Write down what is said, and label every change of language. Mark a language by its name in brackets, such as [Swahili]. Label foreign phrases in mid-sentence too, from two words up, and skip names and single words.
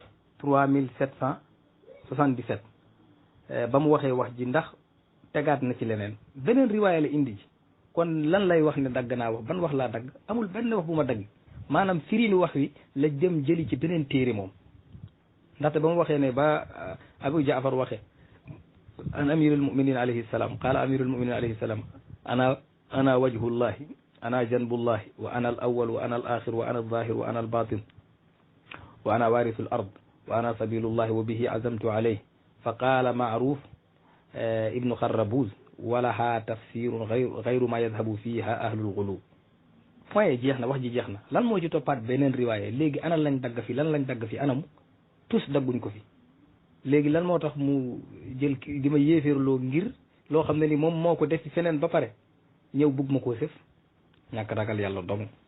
[Wolof] 3777 ba mu waxee wax ji ndax tegaat na ci leneen beneen riwaaya la indi ji kon lan lay wax ne dagg naa wax ban wax laa dagg amul benn wax bu ma dagg maanaam firiinu wax wi la dem jëli ci beneen téere moom ndaxte ba mu waxee ne ba Abu Jaafar waxee [Arabic] عن أمير المؤمنين عليه السلام قال أمير المؤمنين عليه السلام أنا وجه الله أنا جنب الله وأنا الأول وأنا الآخر وأنا الظاهر وأنا الباطن وأنا وارث الأرض وأنا سبيل الله وبه عزمت عليه فقال معروف بن خربوذ ولها تفسير غير ما يذهب فيها أهل الغلو [Wolof] point jeex na wax ji jeex na lan moo ci toppaat beneen riwaaya léegi ana lañ dagg fi lan lañ dagg fi anam tous dagguñ ko fi léegi lan moo tax mu jël di ma yéeféerloo ngir loo xam ne ni moom moo ko def ci feneen ba pare ñëw bugg ma koo sëf ñàkk ragal yàlla dong